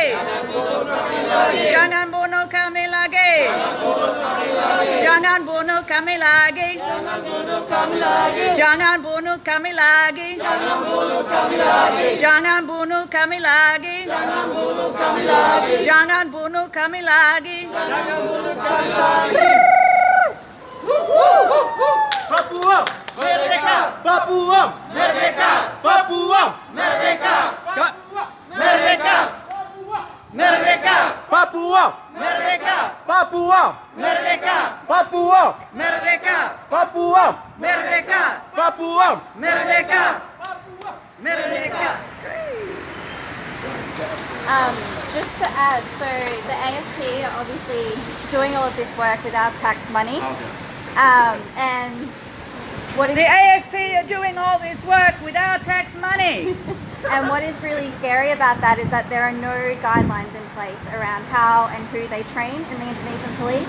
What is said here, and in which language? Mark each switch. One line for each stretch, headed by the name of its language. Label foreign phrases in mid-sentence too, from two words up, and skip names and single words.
Indonesian: Jangan bunuh kami lagi. Jangan bunuh kami lagi. Jangan bunuh kami lagi. Jangan bunuh kami lagi. Jangan bunuh kami lagi. Papua! Merdeka! Papua! Merdeka! Papua! Merdeka! Ka- Merdeka! Merdeka! Papua! Merdeka! Papua! Merdeka! Papua! Merdeka! Papua! Merdeka! Papua! Merdeka! Merdeka!
English: Just to add, so the AFP are obviously doing all of this work without tax money. And what is The AFP are doing all this work without tax money. And what is really scary about that is that there are no guidelines in place around how and who they train in the Indonesian police.